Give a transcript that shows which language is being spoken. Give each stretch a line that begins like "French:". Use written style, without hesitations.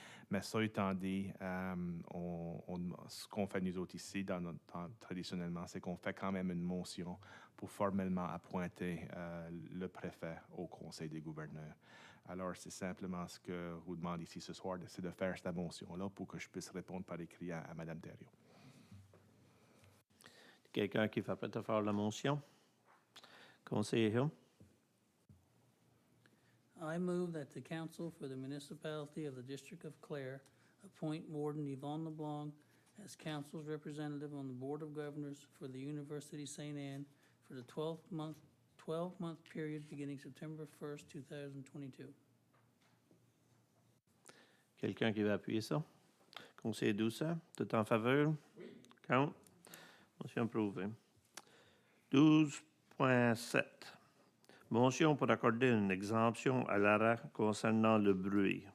French: Mais ça étant dit, ce qu'on fait nous autres ici, traditionnellement, c'est qu'on fait quand même une motion pour formellement appointer le préfet au conseil des gouverneurs. Alors, c'est simplement ce que je vous demande ici ce soir, c'est de faire cette motion-là pour que je puisse répondre par écrit à Mme Thériault. Quelqu'un qui va prêt à faire la motion? Conseiller Hill?
English: I move that the council for the municipality of the District of Clare appoint Warden Yvonne LeBlanc as council's representative on the Board of Governors for the University St. Anne for the 12-month period beginning September 1st, 2022.
French: Quelqu'un qui va appuyer ça? Conseiller Doucet, tout en faveur? Oui. Count? Motion approuvée. 12.7. Motion pour accorder une exemption à l'ARA concernant le bruit.